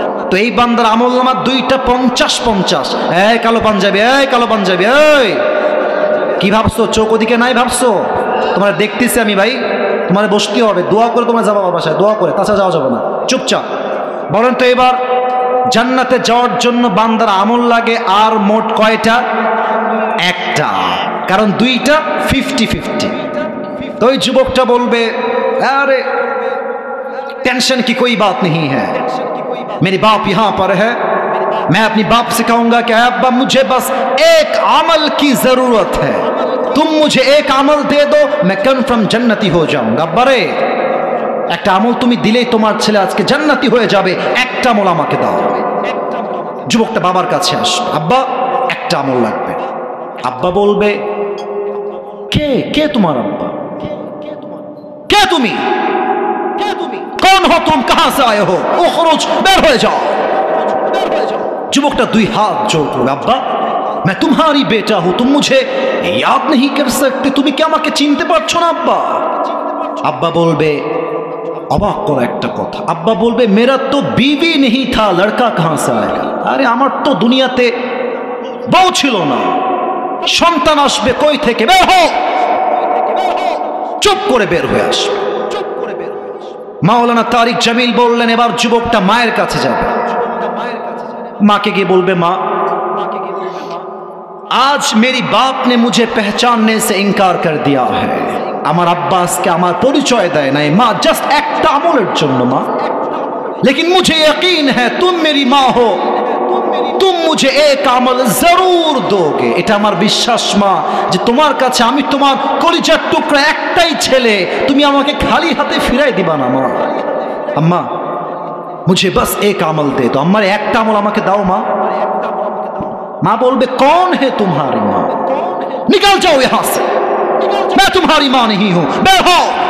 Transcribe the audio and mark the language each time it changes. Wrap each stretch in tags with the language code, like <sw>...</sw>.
<bn>তো এই বান্দার আমলনামা দুইটা 50-50। এই কালো পাঞ্জাবি, এই কালো পাঞ্জাবি, এই কি ভাবছো? চোখ ওদিকে নাই ভাবছো? তোমার দেখতেছি আমি ভাই, তোমার বসতে হবে, দোয়া করে তোমার যাবো বাসায়, দোয়া করে, তাছাড়া যাওয়া যাবে না। চুপচাপ বলেন তো এবার, জান্নাতে যাওয়ার জন্য বান্দার আমল লাগে আর মোট কয়টা? একটা, কারণ দুইটা 50-50। তো ওই যুবকটা বলবে,</bn> <hi>अरे टेंशन की कोई बात नहीं है, मेरे बाप यहाँ पर है, मैं अपनी बाप से कहूंगा कि अब्बा मुझे बस एक अमल की जरूरत है, तुम मुझे एक अमल दे दो, मैं कन्फर्म जन्नती हो जाऊंगा। अब्बा रे</hi> <bn>একটা আমল তুমি দিলেই তোমার ছেলে আজকে জান্নাতি হয়ে যাবে, একটা আমল আমাকে দাও। যুবকটা বাবার কাছে আসবে, আব্বা একটা আমল লাগবে। আব্বা বলবে, কে কে তোমার আব্বা? কে তুমি?</bn> <hi>कौन हो तुम, कहां से आए हो? ओ खरोज, बेर हो जाओ।</hi> <bn>যুবকটা দুই হাত জোড় করবে, আব্বা</bn> <hi>मैं तुम्हारी बेटा हूं, तुम मुझे याद नहीं कर सकते,</hi> <bn>তুমি কি আমাকে চিনতে পারছো না আব্বা? আব্বা বলবে, অবাক করা একটা কথা, আব্বা বলবে,</bn> <hi>मेरा तो बीवी नहीं था, लड़का कहां से आएगा?</hi> <bn>আরে আমার তো দুনিয়াতে বউ ছিল না, সন্তান আসবে কই থেকে? বের হও। চুপ করে বের হয়ে আসবে। মাওলানা তারিক জামিল বললেন, এবার যুবকটা মায়ের কাছে যাবে, মাকে গিয়ে বলবে, মা</bn> <hi>आज मेरी बाप ने मुझे पहचानने से इनकार कर दिया है,</hi> <bn>আমার আব্বা আজকে আমার পরিচয় দেয় নাই মা, জাস্ট একটা আমলের জন্য মা,</bn> <hi>लेकिन मुझे यकीन है तुम मेरी माँ हो, तुम मुझे एक</hi> <bn>আমল</bn> <hi>जरूर दोगे,</hi> <bn>এটা আমার বিশ্বাস মা যে তোমার কাছে আমি তোমার কলিজার টুকরা একটাই ছেলে, তুমি আমাকে খালি হাতে ফিরাই দিবা না মা। আম্মা</bn> <hi>मुझे बस एक</hi> <bn>আমল</bn> <hi>दे दो,</hi> <bn>আমার একটা আমল আমাকে দাও মা। মা বলবে,</bn> <hi>कौन है तुम्हारी माँ, निकल जाओ यहां से, मैं तुम्हारी माँ नहीं हूं, बेर हो।</hi>